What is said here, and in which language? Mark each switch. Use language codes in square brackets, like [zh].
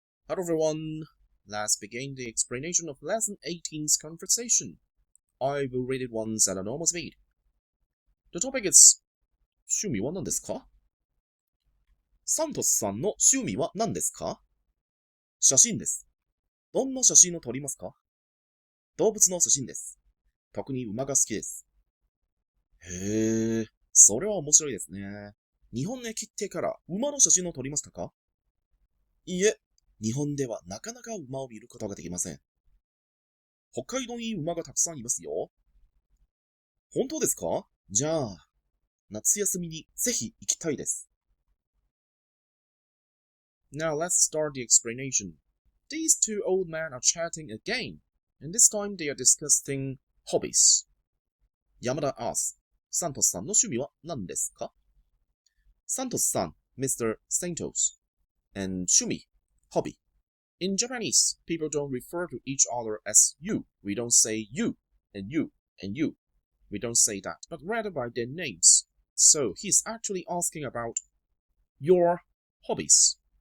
[en] Hello everyone, let's begin the explanation of lesson 18's conversation. I will read it once at a normal speed. The topic is [ja] 趣味は何ですか？サントスさんの趣味は何ですか？写真です。どんな写真を撮りますか？動物の写真です。特に馬が好きです。へえ、それは面白いですね。日本へ来てから馬の写真を撮りましたか？いいえ、日本ではなかなか馬を見ることができません。北海道に馬がたくさんいますよ。本当ですか？じゃあ、夏休みにぜひ行きたいです。 [en] Now let's start the explanation. These two old men are chatting again, and this time they are discussing hobbies. [ja] 山田 [en] asks, [ja] サントスさんの趣味は何ですか？ [en] サントスさん Mr. Santos. And 趣味 hobby. In Japanese, people don't refer to each other as you. We don't say you and you and you. We don't say that, but rather by their names. So he's actually asking about your hobbies.